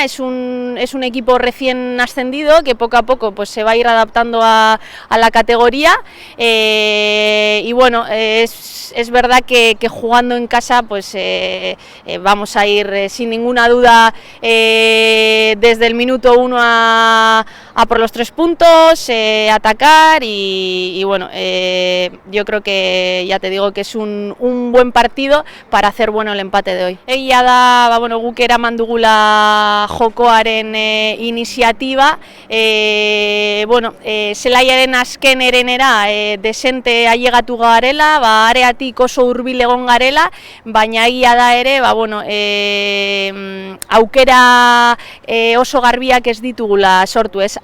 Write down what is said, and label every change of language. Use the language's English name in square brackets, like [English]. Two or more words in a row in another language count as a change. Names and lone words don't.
[Spanish] Es un equipo recién ascendido que poco a poco pues se va a ir adaptando a la categoría, y bueno, es verdad que jugando en casa pues vamos a ir sin ninguna duda desde el minuto 1 a por los 3 puntos, atacar y bueno, yo creo que ya te digo que es un buen partido para hacer bueno el empate de hoy. [Basque] Egia da, bueno, guk eraman dugula jokoaren iniziatiba, bueno, zelaiaren azken erenera desente ailegatu garela, areatik oso hurbil egon garela, baina egia da ere, bueno, aukera oso garbiak ez ditugula sortu, ez?